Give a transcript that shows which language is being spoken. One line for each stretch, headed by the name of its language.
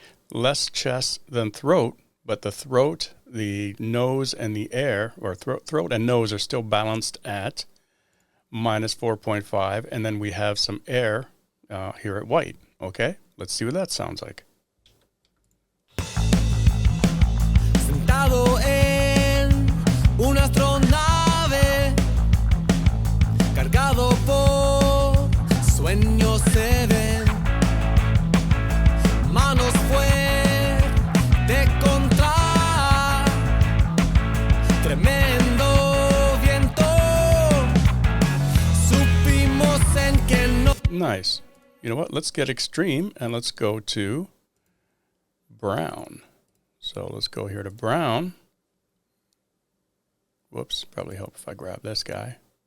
English: Less chest than throat, but the throat, the nose, and the air, or throat and nose are still balanced at minus 4.5. And then we have some air here at white. Okay, let's see what that sounds like.
Spanish: Sentado en una astronave, cargado por sueños se ven, manos fuertes contra tremendo viento, supimos en que no.
English: Nice. You know what? Let's get extreme and let's go to brown. So let's go here to brown. Whoops, probably help if I grab this guy.